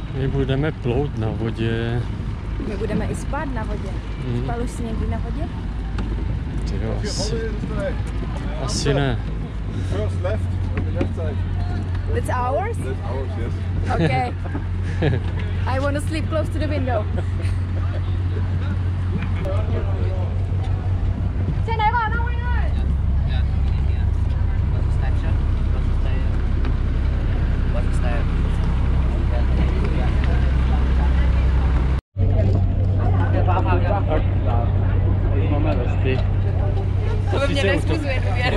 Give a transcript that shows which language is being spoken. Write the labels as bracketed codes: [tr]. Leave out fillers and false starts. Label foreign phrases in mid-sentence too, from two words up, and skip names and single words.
[cs] My budeme plout na vodě. My budeme i spát na vodě. Spal už jsi někdy na vodě? Jo, asi ne. [en] First left, on the left side. That's ours? That's ours, yes. Okay. I want to sleep close to the window. [vi] Trên đấy còn không anh ơi? [cs] Máme vesty. To by mě nevzbuzuje důvěru.